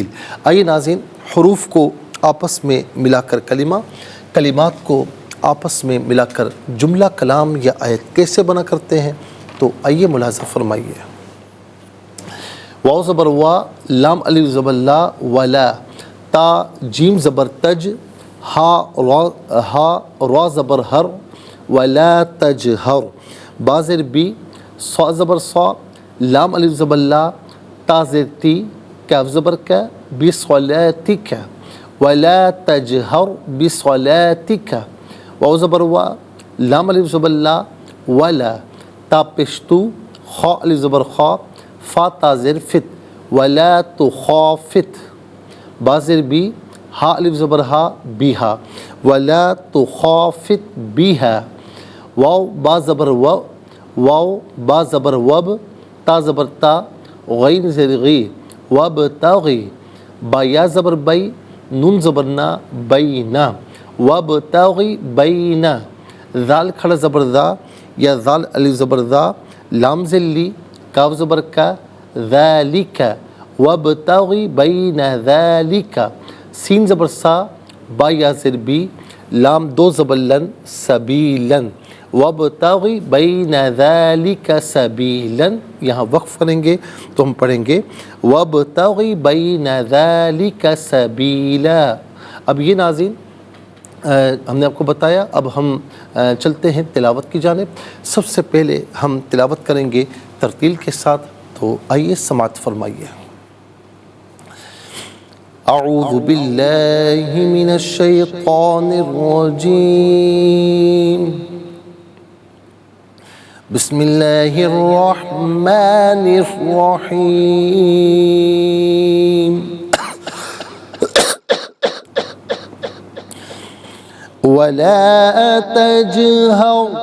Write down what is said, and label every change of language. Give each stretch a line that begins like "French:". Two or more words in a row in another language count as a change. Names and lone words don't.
Urdu: آئیے ناظرین حروف کو آپس میں ملا کر کلمات کو آپس میں ملا کر جملہ، کلام یا آیت کیسے بنا کرتے ہیں، تو آئیے ملاحظہ فرمائیے۔ واو زبر وا، لام الف زبر لا، ولا، تا جیم زبر تج، ہا را زبر ہر،
Arabic: ولا تجہر،
Urdu: با زیر بی، صا زبر صا، لام الف زبر لا، تا زیر تی، کاف زبر کا، بصلاتک،
Arabic: ولا تجہر بصلاتک،
Urdu: واو زبر وا، لام الف زبر لا، ولا، تا پشتو، خا الف زبر خا، فا تا زیر فت،
Arabic: ولا تخافت،
Urdu: با زیر بی، ہا الف زبر ہا، بیہا،
Arabic: ولا تخافت بیہا،
Urdu: واو با زبر و، واو با زبر وب، تا زبر تا، غین زیر غی، وابتغی، با یا زبر بی، نون زبر نا، بینا،
Arabic: وابتغی بینا،
Urdu: ذال کھڑا زبر ذا یا ذال الف زبر ذا، لام ذلی، کاف زبر کا، ذالک،
Arabic: وابتغی بین ذالک،
Urdu: سین زبر سا، با یا زر بی، لام 2 زبر لن، سبیلن،
Arabic: وابتغی بین ذالک سبیلن۔
Urdu: یہاں وقف کریں گے تو ہم پڑھیں گے
Arabic: وابتغی بین ذالک سبیلا۔
Urdu: اب یہ ناظرین ہم نے آپ کو بتایا، اب ہم چلتے ہیں تلاوت کی جانب۔ سب سے پہلے ہم تلاوت کریں گے ترتیل کے ساتھ، تو آئیے سماعت فرمائیے۔
Arabic: أعوذ بالله من الشيطان الرجيم بسم الله الرحمن الرحيم ولا تجهر